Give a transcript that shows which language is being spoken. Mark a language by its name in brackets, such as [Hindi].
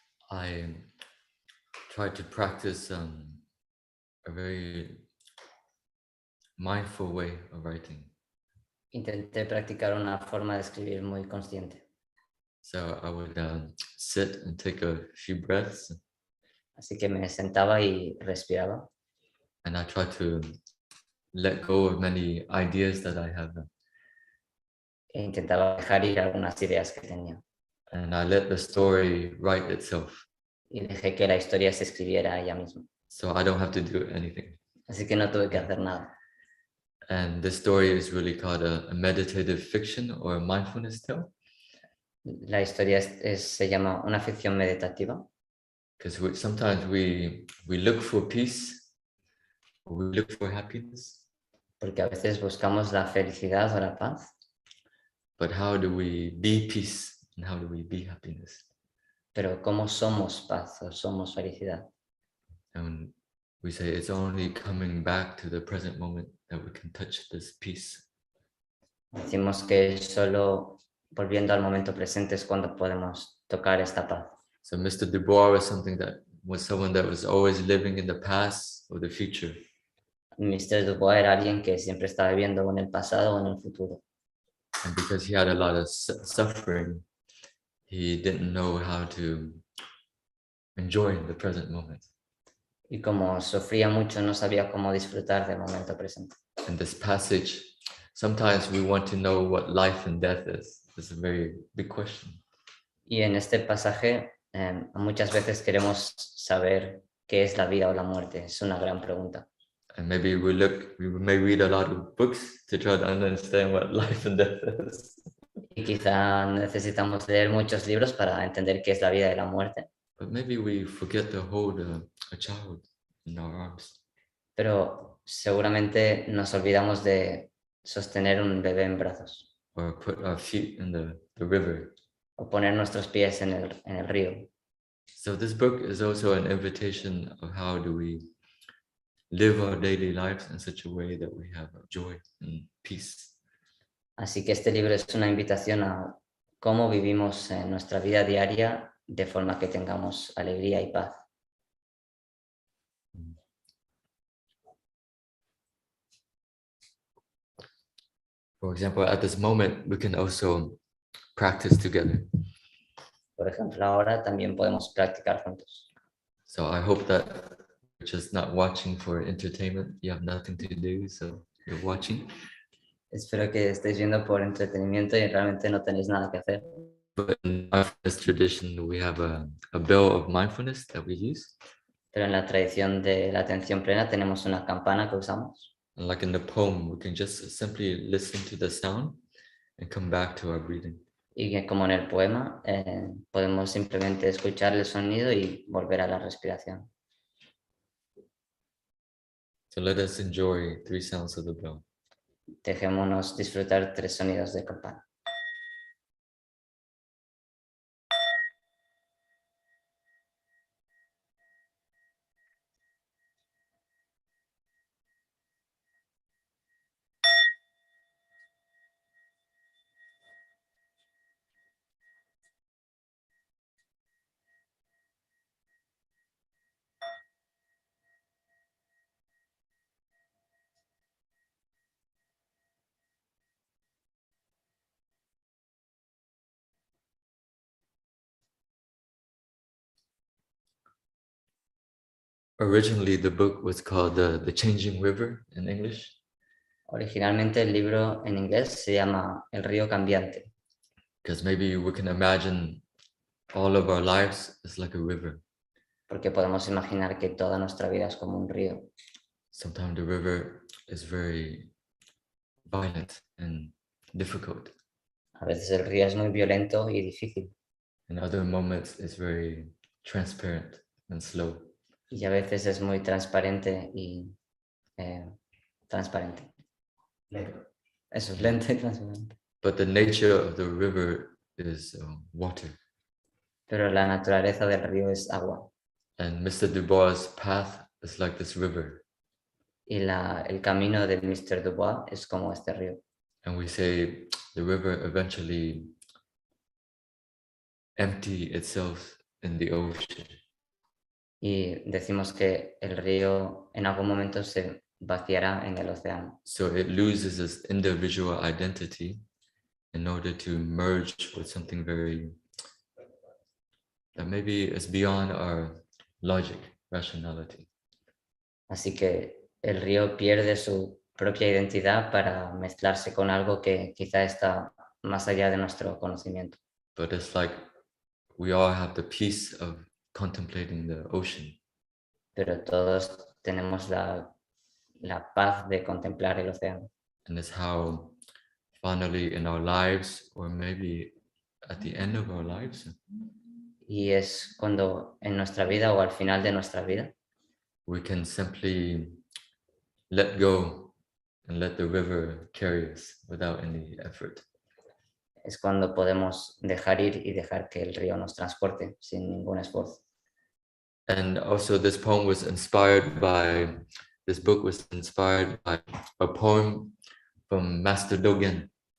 [English] I tried to practice a very mindful way of writing. [Spanish] intenté practicar una forma de escribir muy consciente. [English] So I would sit and take a few breaths, [Spanish] Así que me sentaba y respiraba. [English] And I try to let go of many ideas that I have. [Spanish] E intentaba dejar ir algunas ideas que tenía. [English] And I let the story write itself. [Spanish] Y dejé que la historia se escribiera ella misma. [English] So I don't have to do anything. [Spanish] Así que no tuve que hacer nada. [English] And this story is really called a meditative fiction or a mindfulness tale. [Spanish] La historia se llama una ficción meditativa. [English] Because sometimes we look for peace, or we look for happiness. [Spanish] Porque a veces buscamos la felicidad o la paz. [English] But how do we be peace and how do we be happiness? [Spanish] Pero ¿cómo somos paz o somos felicidad? [English] And we say it's only coming back to the present moment that we can touch this peace. [Spanish] Decimos que solo volviendo al momento presente es cuando podemos tocar esta paz. [English] So Mr. Dubois was someone that was always living in the past or the future. Mr. [Spanish] Dubois era alguien que siempre estaba viviendo en el pasado o en el futuro. [English] And because he had a lot of suffering, he didn't know how to enjoy the present moment. [Spanish] Y como sufría mucho, no sabía cómo disfrutar del momento presente. [English] In this passage, sometimes we want to know what life and death is. It's a very big question. [Spanish] Y en este pasaje muchas veces queremos saber qué es la vida o la muerte. Es una gran pregunta. [English] And maybe we may read a lot of books to try to understand what life and death is. [Spanish] Y quizá necesitamos leer muchos libros para entender qué es la vida y la muerte. [English] But maybe we forget to hold a child in our arms. [Spanish] Pero seguramente nos olvidamos de sostener un bebé en brazos. [English] Or put our feet in the river. [Spanish] O poner nuestros pies en el río. [English] So this book is also an invitation of how do we live our daily lives in such a way that we have joy and peace. [Spanish] Así que este libro es una invitación a cómo vivimos nuestra vida diaria de forma que tengamos alegría y paz. [English] For example, at this moment, we can also practice together. [Spanish] Por ejemplo, ahora también podemos practicar juntos. [English] So I hope that you're just not watching for entertainment. You have nothing to do, so you're watching. [Spanish] Espero que estéis viendo por entretenimiento y realmente no tenéis nada que hacer. [English] But in mindfulness tradition, we have a bell of mindfulness that we use. [Spanish] Pero en la tradición de la atención plena tenemos una campana que usamos. [English] And like in the poem, we can just simply listen to the sound and come back to our breathing. [Spanish] Y que como en el poema podemos simplemente escuchar el sonido y volver a la respiración. [English] So let us enjoy 3 sounds of the bell. [Spanish] Dejémonos disfrutar 3 sonidos de campana. [English] Originally, the book was called The Changing River in English. [Spanish] Originalmente el libro en inglés se llama El río cambiante. [English] Because maybe we can imagine all of our lives as like a river. [Spanish] Porque podemos imaginar que toda nuestra vida es como un río. [English] Sometimes the river is very violent and difficult. [Spanish] A veces el río es muy violento y difícil. [English] In other moments, it's very transparent and slow. [Spanish] Y a veces es muy transparente y transparente. Lento. Eso es lento y transparente. [English] But the nature of the river is water. [Spanish] Pero la naturaleza del río es agua. [English] And Mr. Dubois' path is like this river. [Spanish] Y el camino de Mr. Dubois es como este río. [English] And we say the river eventually empty itself in the ocean. [Spanish] Y decimos que el río en algún momento se vaciará en el océano. [English] So it loses its individual identity in order to merge with something that maybe is beyond our logic, rationality. [Spanish] Así que el río pierde su propia identidad para mezclarse con algo que quizá está más allá de nuestro conocimiento. [English] But it's like we all have the peace of contemplating the ocean. [Spanish] Pero todos tenemos la paz de contemplar el océano. [English] And it's how finally in our lives, or maybe at the end of our lives, [Spanish] Y es cuando en nuestra vida o al final de nuestra vida [English] we can simply let go and let the river carry us without any effort. [Spanish] es cuando podemos dejar ir y dejar que el río nos transporte sin ningún esfuerzo. [English] And also this poem was inspired by, this book was inspired by a poem from Master Dogen.